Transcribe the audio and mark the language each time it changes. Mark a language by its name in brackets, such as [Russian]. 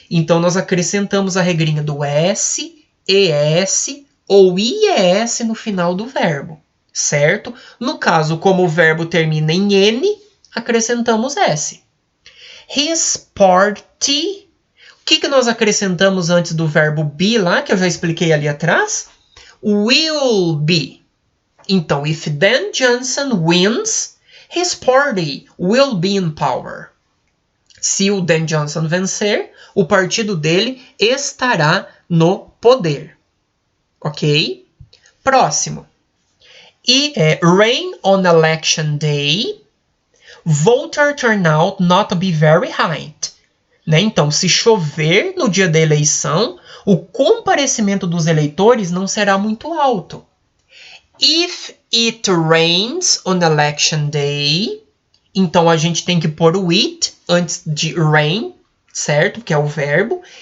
[Portuguese] Então, nós acrescentamos a regrinha do S, ES ou IES no final do verbo, certo? No caso, como o verbo termina em N, acrescentamos S. [English] His party. [Portuguese] O que nós acrescentamos antes do verbo be lá, que eu já expliquei ali atrás? [English] Will be. [Portuguese] Então, [English] if Dan Johnson wins, his party will be in power. [Portuguese] Se o Dan Johnson vencer, o partido dele estará no poder. Ok? Próximo. [English] Rain on election day. Voter turnout not be very high. [Portuguese] Né? Então, se chover no dia da eleição, o comparecimento dos eleitores não será muito alto. [English] If it rains on election day, [Portuguese] então a gente tem que pôr o it antes de rain, certo? Que é o verbo.